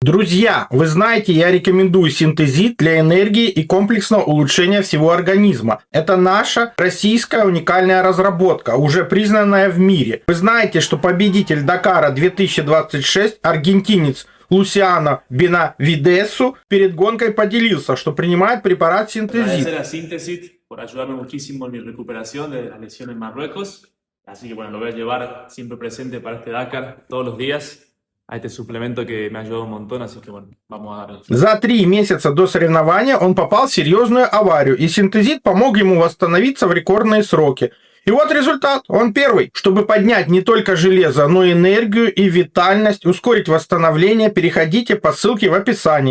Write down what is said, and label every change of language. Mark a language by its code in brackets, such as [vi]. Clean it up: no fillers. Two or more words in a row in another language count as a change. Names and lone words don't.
[ru] Друзья, вы знаете, я рекомендую синтезит для энергии и комплексного улучшения всего организма. Это наша российская уникальная разработка, уже признанная в мире. Вы знаете, что победитель Дакара 2026, аргентинец Лусиано Бенавидесу, перед гонкой поделился, что принимает препарат синтезит. [es] Por ayudarme muchísimo en mi recuperación de la lesión en Marruecos. Así que bueno, lo voy a llevar siempre presente para este Dakar todos los días a este suplemento que me ha ayudado un montón, así que bueno, vamos a darle. [ru] За 3 месяца до соревнования он попал в серьезную аварию, и синтезит помог ему восстановиться в рекордные сроки. И вот результат. Он первый. Чтобы поднять не только железо, но и энергию и витальность, ускорить восстановление, переходите по ссылке в описании.